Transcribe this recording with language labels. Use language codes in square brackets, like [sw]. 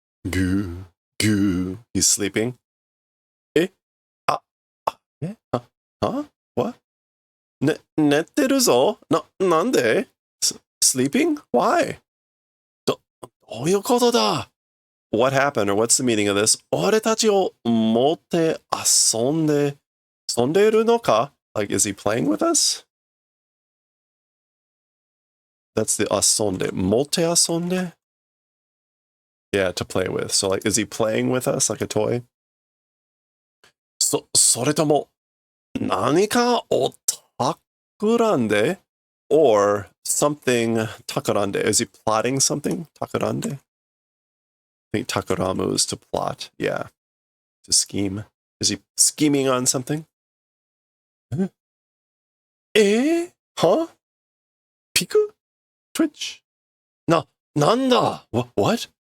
[en] Goo. Goo. He's sleeping. Eh? Eh? Huh? What? [ja] 寝てるぞ?なんで? Sleeping? Why? どういうことだ? [en] What happened, or what's the meaning of this? [ja] 俺たちを持って遊んでるのか? [en] Like, is he playing with us? That's the 遊んで. 持って遊んで? Yeah, to play with. So, like, is he playing with us like a toy? [ja] それとも何かを企んで? [en] Or something takarande. Is he plotting something? Takarande? I think takaramu is to plot. Yeah. To scheme. Is he scheming on something? Eh? Huh? Piku? Twitch? Nanda? What?